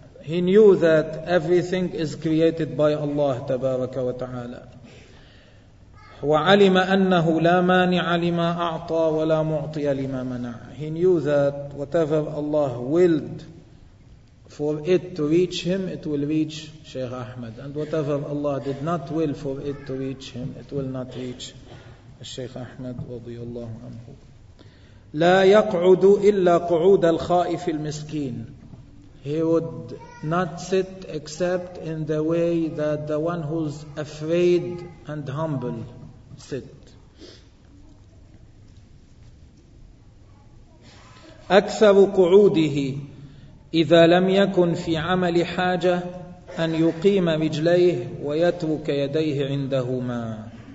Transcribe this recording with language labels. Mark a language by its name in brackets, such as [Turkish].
[English] He knew that everything is created by Allah [Arabic] تبارك وتعالى. وعلم أنه لا مانع لما أعطى ولا معطي لما منع. [English] He knew that whatever Allah willed for it to reach him, it will reach Sheikh Ahmed. And whatever Allah did not will for it to reach him, it will not reach الشيخ أحمد [Arabic] رضي الله عنه. لا يقعد إلا قعود الخائف المسكين. [English] He would not sit except in the way that the one who's afraid and humble sit. [Arabic] أكثر قعوده إذا لم يكن في عمل حاجة أن يقيم رجليه ويترك يديه عندهما.